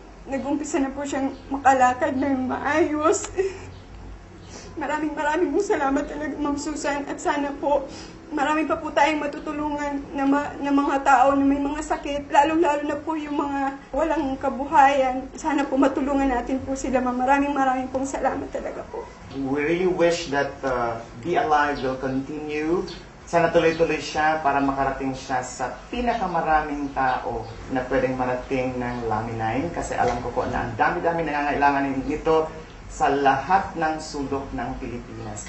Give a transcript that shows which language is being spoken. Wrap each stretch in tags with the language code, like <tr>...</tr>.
<tl>Nag-umpisa na po siyang makalakad ng maayos. Maraming po salamat talaga, Ma'am Susan. At sana po, marami pa po tayong matutulungan na mga tao na may mga sakit, lalo-lalo na po yung mga walang kabuhayan. Sana po matulungan natin po sila, Ma'am. Maraming pong salamat talaga po.</tl> <en>We really wish that Be Alive will continue.</en> <tl>Sana tuloy-tuloy siya para makarating siya sa pinakamaraming tao na pwedeng marating ng Lami 9. Kasi alam ko po na ang dami-dami nangangailangan nito sa lahat ng sulok ng Pilipinas.</tl>